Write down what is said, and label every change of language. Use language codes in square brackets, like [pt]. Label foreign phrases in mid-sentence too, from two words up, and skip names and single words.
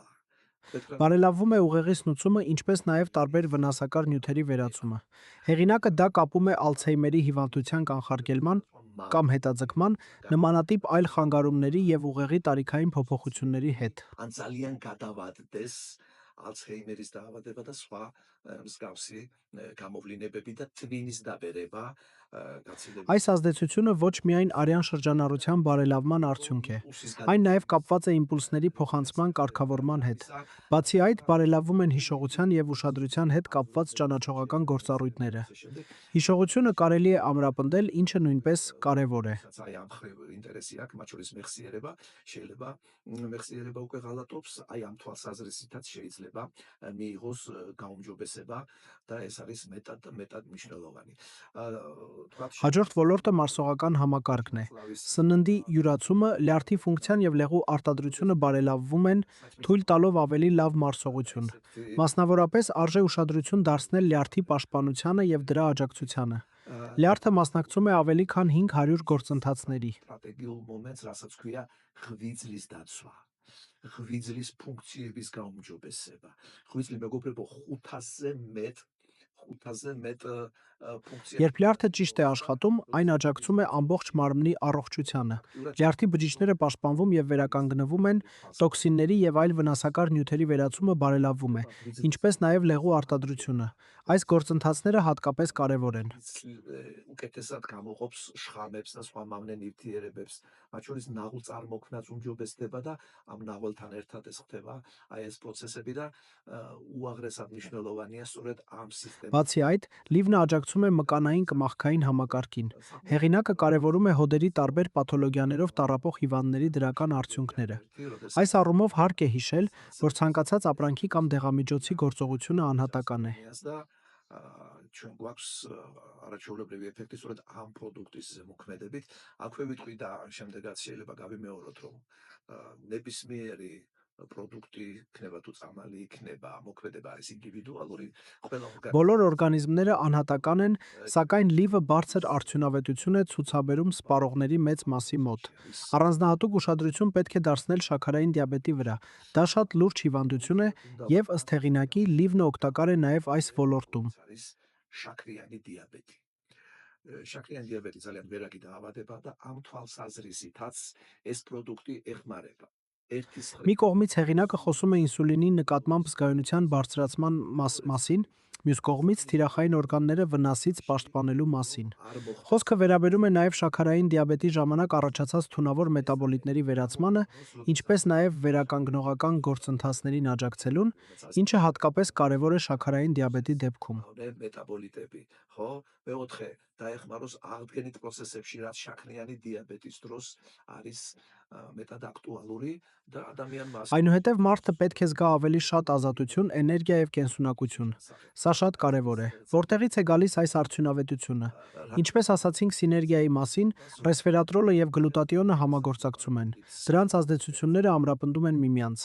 [hy] Բարելավում է ուղեղի սնուցումը, ինչպես նաև տարբեր վնասակար նյութերի վերացումը։ Հեղինակը դա կապում է Ալցհեյմերի հիվանդության կանխարգելման կամ հետաձգման, նմանատիպ այլ խանգարումների եւ ուղեղի տարիքային փոփոխությունների հետ։ [ka] ან ძალიან გადავადდეს ალცჰეიმერის დაავადება და სხვა მსგავსი გამოვლინებები და თვინის დაბერება გაცილებით [hy] Այս ազդեցությունը ոչ միայն արյան շրջանառության բարելավման արդյունք է, այն նաև կապված է իմպուլսների փոխանցման կարգավորման հետ։ Բացի այդ, բարելավում են հիշողության եւ ուշադրության հետ կապված ճանաչողական գործառույթները։ Հիշողությունը կարելի է ամրապնդել, ինչը նույնպես կարևոր է։ [ka] აი ამ ხრივ ინტერესი აქვს, მათ შორის მეხსიერება, შეიძლება მეხსიერება უკვე ღალატობს, აი ამ თვალსაზრისითაც შეიძლება მიიღოს გაუმჯობესება და ეს არის მეტად მნიშვნელოვანი. [hy] Հաջորդ ոլորտը մարսողական համակարգն է։ Սննդի յուրացումը, լյարդի ֆունկցիան եւ լեղու արտադրությունը բարելավվում են, թույլ տալով ավելի լավ մարսողություն։ Մասնավորապես արժե ուշադրություն դարձնել լյարդի պաշտպանությանը եւ դրա աջակցությանը։ Լյարդը մասնակցում է ավելի քան 500 գործընթացների։ [ka] სტრატეგიულ მომენტს, რასაც ქვია ღვიძლის დაცვა. ღვიძლის ფუნქციების გაუმჯობესება. ღვიძლი მეგობრებო 500-ზე მეტ ֆუნկცია [hy] Երբ լյարդը ճիշտ է աշխատում, այն աջակցում է ամբողջ մարմնի առողջությանը։ Լյարդի բջիջները պաշտպանվում եւ վերականգնվում են, տոքսինների եւ այլ վնասակար նյութերի վերացումը բարելավվում է, ինչպես նաեւ լեղու արտադրությունը։ Այս գործընթացները հատկապես կարևոր են։ [ka] უკეთესად გამოყოფს შხამებს და სხვა მავნე ნივთიერებებს, მათ შორის ნაღულ წარმოქმნას უმჯობესდება და ამ ნაღველთან ერთად ეს ხდება აი ეს პროცესები და უაღრესად მნიშვნელოვანია სწორედ ამ სისტემის [hy] Բացի այդ, լիվնը աջակցում է մկանային կմախքային համակարգին։ Հեղինակը կարևորում է հոդերի տարբեր պաթոլոգիաներով տառապող հիվանդների դրական արդյունքները։ Այս առումով հարկ է հիշել, որ ցանկացած ապրանքի կամ դեղամիջոցի գործողությունը անհատական է։ [ka] და ჩვენ გვაქვს არაჩვეულებრივი ეფექტი სწორედ ამ პროდუქტის მოქმედებით. აქვე ვიტყვი და შემდეგაც შეიძლება გავიმეოროთ, რომ ნებისმიერი პროდუქტი იქნება თუ წამალი იქნება, მოქმედება არის ინდივიდუალური, ყველა [hy] Բոլոր օրգանիզմները անհատական են, սակայն լիվը բարձր արդյունավետություն է ցուցաբերում սպառողների մեծ մասի մոտ։ Առանձնահատուկ ուշադրություն պետք է դարձնել շաքարային դիաբետի վրա։ Դա շատ լուրջ հիվանդություն է եւ ըստ հեղինակի լիվնը օգտակար է նաեւ այս ոլորտում։ [ka] არის შაქრიანი დიაბეტი. შაქრიანი დიაბეტი ძალიან ვერაგი დაავადება და ამ თვალსაზრისითაც ეს პროდუქტი ეხმარება. ერთის [hy] Մի կողմից հեղինակը խոսում է ինսուլինի նկատմամբ զգայունության բարձրացման մասին, մյուս կողմից թիրախային օրգանները վնասից պաշտպանելու մասին։ Խոսքը վերաբերում է նաև շաքարային դիաբետի ժամանակ առաջացած թունավոր մետաբոլիտների վերացմանը, ինչպես նաև վերականգնողական գործընթացներին աջակցելուն, ինչը հատկապես կարևոր է շաքարային դիաբետի դեպքում։ [ka] მეტაბოლიტები, ხო? მეოთხე დაეხმაროს აღდგენით პროცესებში, რაც შაქრიანი დიაბეტის დროს არის მეტად აქტუალური და ადამიანმა [hy] Այնուհետև մարդը պետք է զգա ավելի շատ ազատություն, էներգիա եւ կենսունակություն։ Սա շատ կարևոր է։ Որտեղից է գալիս այս արդյունավետությունը։ Ինչպես ասացինք սիներգիայի մասին, ռեսվերատրոլը եւ գլուտատիոնը համագործակցում են։ Դրանց ազդեցությունները ամրապնդում են միմյանց։